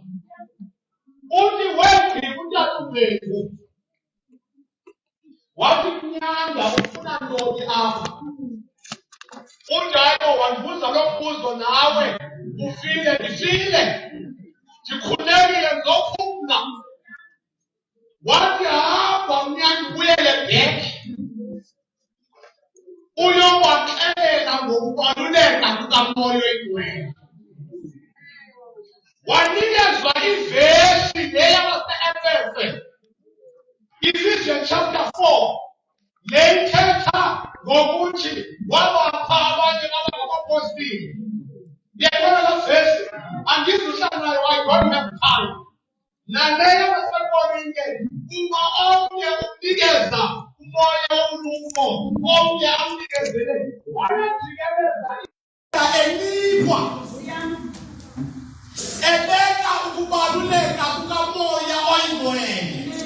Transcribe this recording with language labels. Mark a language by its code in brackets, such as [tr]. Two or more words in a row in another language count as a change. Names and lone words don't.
[xh] Uthi wegqirha uTatubheki wathi Mnyanda ufuna ntoni apha? Unjalo wandibuza lo mbuzo nawe ufile ndifile. Ndikhulekile ndizofunda. Wathi hamba Mnyanda ubuyele back. Uyowaxelela ngokubaluleka kuka kamoya oyingcwele. Wanikezwa ivesi leyabase-Efese, [en] Ephesians chapter 4, [xh] leyithetha ngokuthi wabapha abanye abangabapostoli. [zu] Ngiyabona la vesi, angizuhlala nayo, [en] I don't have time. [xh] Naleyo baseKorinte, uma omnye unikeza umoya womluko, omnye amnikezele, wayajikeleza enikwa. Ebeka ukubaluleka kukamoya oyingcwele.